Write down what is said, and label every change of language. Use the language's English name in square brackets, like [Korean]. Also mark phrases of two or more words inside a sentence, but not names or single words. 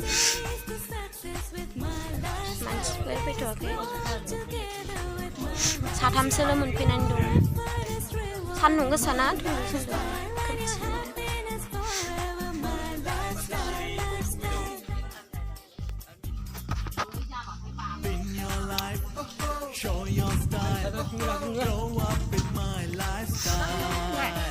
[Bodo] मानसिफोर फैथ'वाखै साथामसोल' मोनफैनानै दं सान्दुं गोसाना [English] Show your style, grow up with my lifestyle.